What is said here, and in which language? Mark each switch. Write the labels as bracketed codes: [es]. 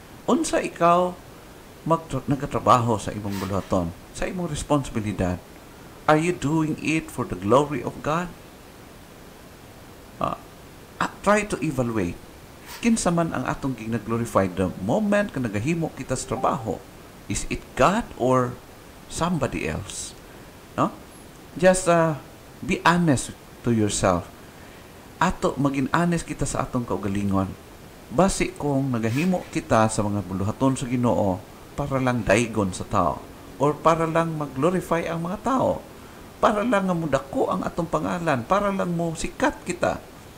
[ceb] Unsa ikaw nagatrabaho sa imong buluhaton, sa imong responsibilidad? [en] Are you doing it for the glory of God? Try to evaluate. [ceb] Kinsa man ang atong ginaglorify the moment ka nagahimo kita sa trabaho? [en] Is it God or somebody else? No? Just be honest to yourself. [ceb] Ato maging honest kita sa atong kaugalingon. Basi kung nagahimo kita sa mga buluhaton sa Ginoo para lang daygon sa tao or para lang mag-glorify ang mga tao, para lang nga mudako ang atong pangalan, para lang mo sikat kita.